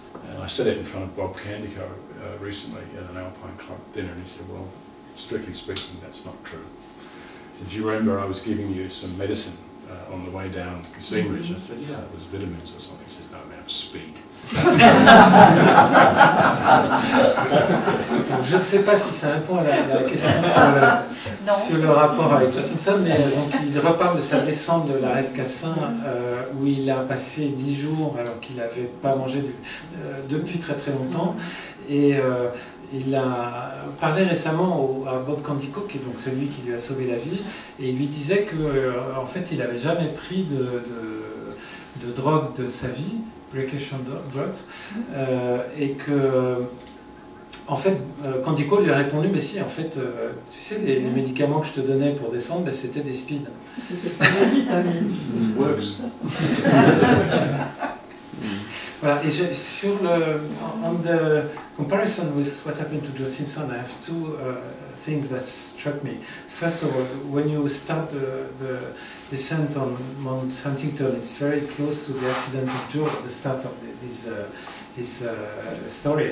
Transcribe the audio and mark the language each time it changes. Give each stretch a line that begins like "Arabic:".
English: And I said it in front of Bob Candico recently at an Alpine Club dinner, and he said, well, strictly speaking, that's not true. He said, do you remember I was giving you some medicine on the way down the Cassin Ridge? I said, yeah, it was vitamins or something. He says, no, man, it was speed.
French: Je ne sais pas si ça répond à la question sur le rapport avec Joe Simpson, mais donc, il reparle de sa descente de l'arrêt de Cassin où il a passé 10 jours alors qu'il n'avait pas mangé depuis très très longtemps. Et il a parlé récemment à Bob Candico, qui est donc celui qui lui a sauvé la vie, et il lui disait que en fait il n'avait jamais pris de drogue de sa vie,
English: recreational drugs,
French: et que en fait Candico lui a répondu, mais si, en fait tu sais, les médicaments que je te donnais pour descendre, ben, c'était des speed. C'était pas des vitamines.
English: Works.
French: Voilà, et sur
English: on the comparison with what happened to Joe Simpson, I have two things that struck me. First of all, when you start the descent on Mount Huntington, it's very close to the accident of Joe at the start of his story.